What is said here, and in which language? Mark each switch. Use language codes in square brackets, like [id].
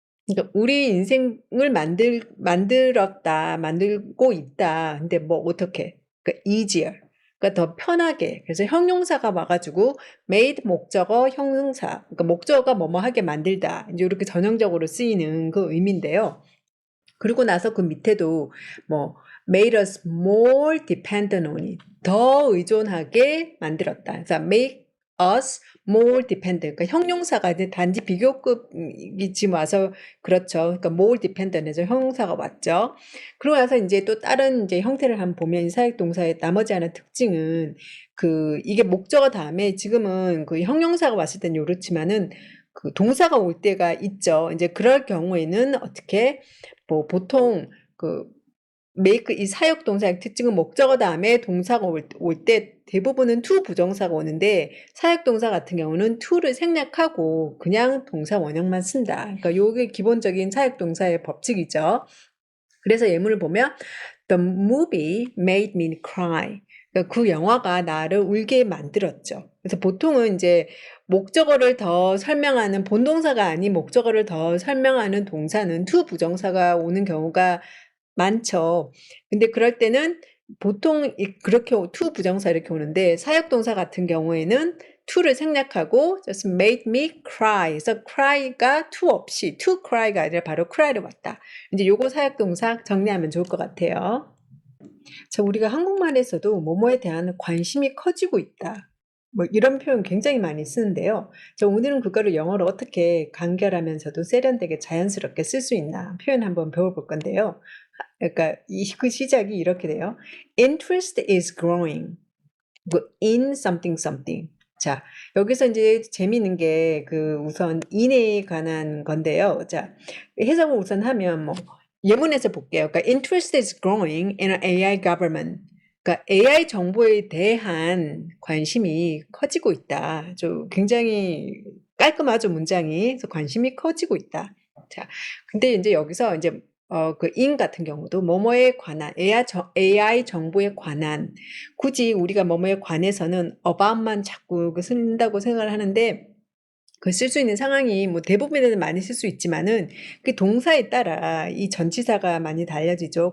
[ko] 그러니까 우리 인생을 만들고 있다. 근데 뭐 어떻게? 그러니까 easier. 그러니까 더 편하게. 그래서 형용사가 와가지고 made 목적어 형용사. 그러니까 목적어가 뭐뭐 하게 만들다. 이제 이렇게 전형적으로 쓰이는 그 의미인데요. 그리고 나서 그 밑에도 뭐 [en] made us more dependent on it. [ko] 더 의존하게 만들었다. 그래서 [en] make us more dependent. [ko] 그러니까 형용사가 이제 단지 비교급이 지금 와서 그렇죠. 그러니까 [en] more dependent [ko] 에서 형용사가 왔죠. 그러고 나서 이제 또 다른 이제 형태를 한번 보면 사역동사의 나머지 하나 특징은 이게 목적어 다음에 지금은 그 형용사가 왔을 때는 이렇지만은 그 동사가 올 때가 있죠. 이제 그럴 경우에는 어떻게 뭐 보통 make 이 사역 동사의 특징은 목적어 다음에 동사가 올 때 대부분은 to 부정사가 오는데 사역 동사 같은 경우는 to를 생략하고 그냥 동사 원형만 쓴다. 그러니까 요게 기본적인 사역 동사의 법칙이죠. 그래서 예문을 보면 [en] The movie made me cry. [ko] 그러니까 그 영화가 나를 울게 만들었죠. 그래서 보통은 이제 목적어를 더 설명하는 본동사가 아닌 목적어를 더 설명하는 동사는 to 부정사가 오는 경우가 많죠. 근데 그럴 때는 보통 그렇게 to 부정사 이렇게 오는데 사역동사 같은 경우에는 to를 생략하고 [en] just made me cry. [ko] 그래서 cry가 to 없이 [en] to cry [ko] 가 아니라 바로 cry로 왔다. 이제 요거 사역동사 정리하면 좋을 것 같아요. 자, 우리가 한국말에서도 뭐뭐에 대한 관심이 커지고 있다. 뭐 이런 표현 굉장히 많이 쓰는데요. 자, 오늘은 그거를 영어로 어떻게 간결하면서도 세련되게 자연스럽게 쓸 수 있나 표현 한번 배워볼 건데요. 그러니까 그 시작이 이렇게 돼요. [en] Interest is growing in something something. [ko] 자, 여기서 이제 재미있는 게 우선 in에 관한 건데요. 자, 해석을 우선 하면 뭐 예문에서 볼게요. 그러니까 [en] interest is growing in an AI government. [ko] 그러니까 AI 정보에 대한 관심이 커지고 있다. 굉장히 깔끔하죠, 문장이. 그래서 관심이 커지고 있다. 자, 근데 이제 여기서 이제 그 in 같은 경우도 뭐뭐에 관한 AI 정보에 관한 굳이 우리가 뭐뭐에 관해서는 about만 자꾸 쓴다고 생각을 하는데 그 쓸 수 있는 상황이 뭐 대부분에는 많이 쓸 수 있지만은 그 동사에 따라 이 전치사가 많이 달라지죠.